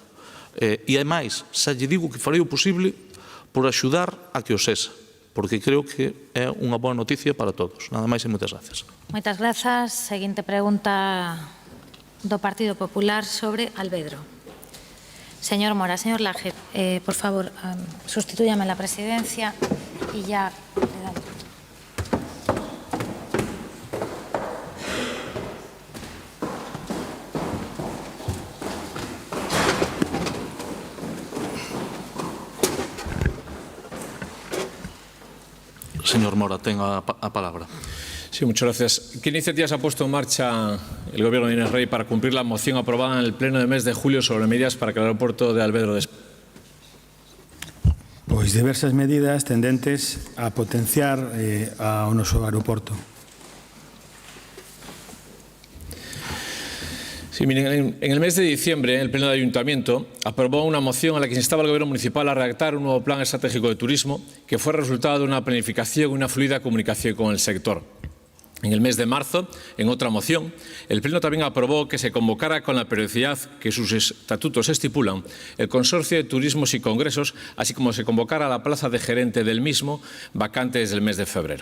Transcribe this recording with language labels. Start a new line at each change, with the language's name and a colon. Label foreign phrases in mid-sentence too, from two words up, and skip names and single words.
Galician: E, ademais, xa lle digo que farei o posible por axudar a que o sexa, porque creo que é unha boa noticia para todos. Nada máis e moitas gracias. Moitas grazas. Seguinte pregunta do Partido Popular sobre Alvedro. Señor Mora,
Spanish: señor Laje, por favor, sustitúyame en la presidencia y ya le damos.
Galician: Señor Mora, ten a palabra.
Spanish: Sí, muchas gracias. ¿Qué iniciativas ha puesto en marcha el Gobierno de Inés Rei para cumplir la moción aprobada en el Pleno del mes de julio sobre medidas para que el aeropuerto de Alvedro
Galician: Pois diversas medidas tendentes a potenciar ao noso aeroporto.
Spanish: Sí, miren, en el mes de diciembre, el Pleno del Ayuntamiento aprobó una moción en la que se instaba al Gobierno municipal a redactar un nuevo plan estratégico de turismo que fue resultado de una planificación y una fluida comunicación con el sector. En el mes de marzo, en otra moción, el Pleno también aprobó que se convocara con la periodicidad que sus estatutos estipulan el Consorcio de Turismos y Congresos, así como se convocara la plaza de gerente del mismo, vacante desde el mes de febrero.